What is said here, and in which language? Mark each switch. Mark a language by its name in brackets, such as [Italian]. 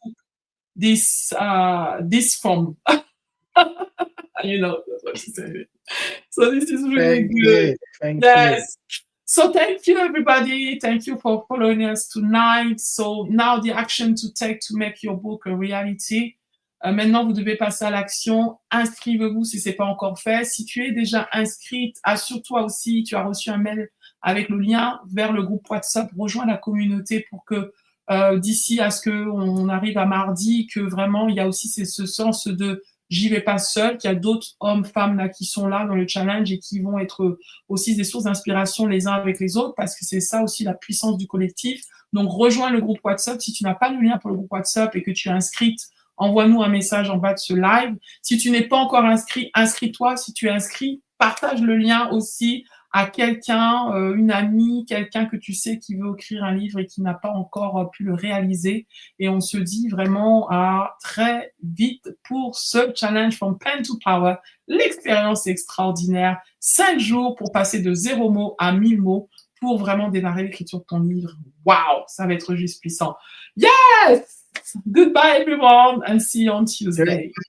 [English] took this from. That's what she said. So this is really Thank good. you. Thank you. Yes. So thank you, everybody. Thank you for following us tonight. So now the action to take to make your book a reality. [French] Maintenant, vous devez passer à l'action. Inscrivez-vous si ce n'est pas encore fait. Si tu es déjà inscrite, assure-toi aussi, tu as reçu un mail avec le lien vers le groupe WhatsApp. Rejoins la communauté pour que d'ici à ce qu'on arrive à mardi, que vraiment, il y a aussi ce sens de j'y vais pas seul, qu'il y a d'autres hommes, femmes là qui sont là dans le challenge et qui vont être aussi des sources d'inspiration les uns avec les autres, parce que c'est ça aussi la puissance du collectif. Donc rejoins le groupe WhatsApp. Si tu n'as pas le lien pour le groupe WhatsApp et que tu es inscrite, envoie-nous un message en bas de ce live. Si tu n'es pas encore inscrit, inscris-toi. Si tu es inscrit, partage le lien aussi à quelqu'un, une amie, quelqu'un que tu sais qui veut écrire un livre et qui n'a pas encore pu le réaliser. Et on se dit vraiment à très vite pour ce challenge from pen to power, l'expérience extraordinaire. 5 jours pour passer de 0 mots à 1000 mots pour vraiment démarrer l'écriture de ton livre. Waouh, ça va être juste puissant. [English] Yes! Goodbye everyone and see you on Tuesday.